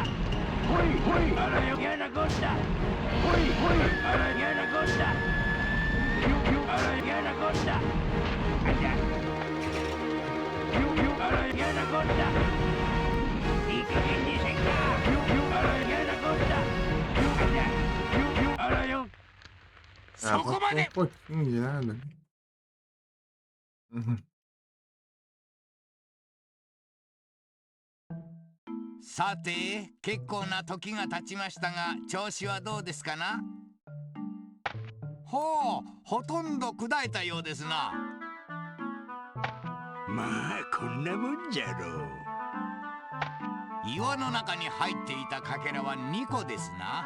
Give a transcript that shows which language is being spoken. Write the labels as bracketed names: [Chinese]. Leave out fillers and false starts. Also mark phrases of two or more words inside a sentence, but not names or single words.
[Japanese] ほいほい嫌なこった。ほいほい嫌なこった。嫌なこった。嫌なこった。いい加減にせんか。嫌なこった。あらよ。 [Portuguese] Ah, faltou um pouquinho de nada. Uhum. [Japanese] さて結構な時が経ちましたが調子はどうですかな。ほう、ほとんど砕いたようですな。まあこんなもんじゃろう。岩の中に入っていたかけらは2個ですな。